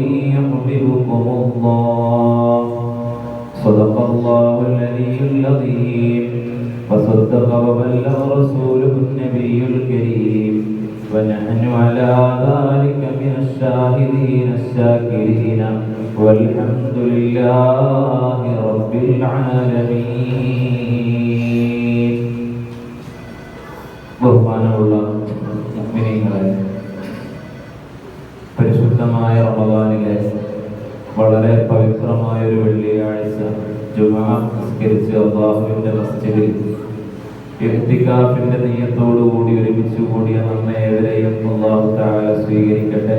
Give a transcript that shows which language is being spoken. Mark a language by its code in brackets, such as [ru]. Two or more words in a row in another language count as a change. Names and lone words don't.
[ar] يحببكم الله صدق الله العلي العظيم وصدق وبلغ رسوله النبي الكريم ونحن على ذلك من الشاهدين الشاكرين والحمد لله رب العالمين. [ml] ബഹുമാനമുള്ള മുഅ്മിനീങ്ങളെ, പരിശുദ്ധമായ റമദാനിലെ വളരെ പവിത്രമായ ഒരു വെള്ളിയാഴ്ച ജുമുഅ നിസ്കരിച്ച് അല്ലാഹുവിന്റെ മസ്ജിദിൽ ഇഅ്തികാഫിന്റെ നിയ്യത്തോടുകൂടി ഒരുമിച്ച് കൂടിയ നമ്മെ ഏവരെയും [ar] الله تعالى [ml] സ്വീകരിക്കട്ടെ.